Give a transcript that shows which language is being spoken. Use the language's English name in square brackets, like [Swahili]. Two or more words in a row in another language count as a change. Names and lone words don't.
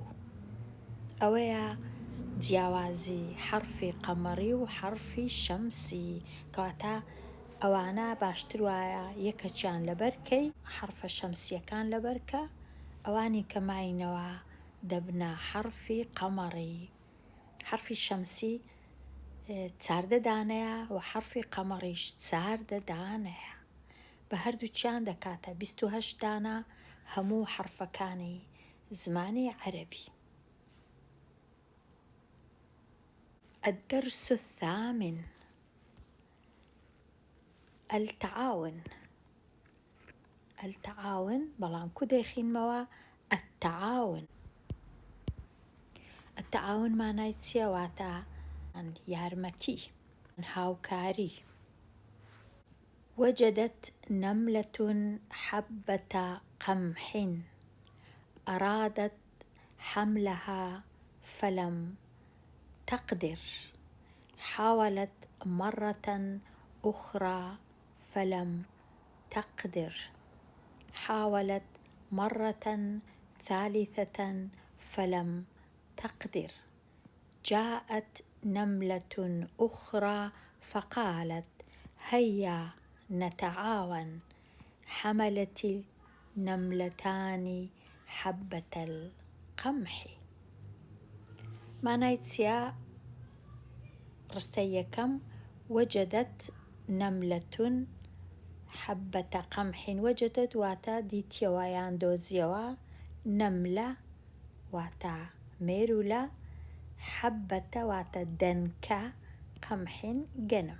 [Central Kurdish] ئەوەیە جیاوازی حرفی قەمەڕی و حرفی شەمسی کەواتە ئەوانە باشتر وایە یەکەچیان لەبەرکەی حرفە شەمسیەکان لەبەرکە ئەوانی کە ماینەوە دەبنە حرفی قەمەڕی. حرفی شەمسی چاردە دانەیە و حرفی قەمەڕیش چاردە دانەیە بە هەردووچیان دەکاتە 28 دانە هەموو حرفەکانی زمانی عەرەبی. [Arabic] الدرس الثامن التعاون. [Central Kurdish] التعاون بەڵام کو دەیخینمەوە التعاون. التعاون مانای چییە؟ واتە یارمەتی، هاوکاری. [Arabic] وجدت نملة حبة قمح أرادت حملها فلم تقدر، حاولت مرة أخرى فلم تقدر، حاولت مرة ثالثة فلم تقدر، جاءت نملة أخرى فقالت هيا نتعاون، حملت النملتان حبة القمح. [Central Kurdish] معنای چییە؟ ڕستەی یەکەم [Arabic] وەجەدەت نەملەتون حەبەتە قەمحین. [Central Kurdish] وەجەدەت واتە دیتیەوە یان دۆزیەوە، نەملە واتە مێرولە، حەبەتە واتە دەنکە، قەمحین گەنم.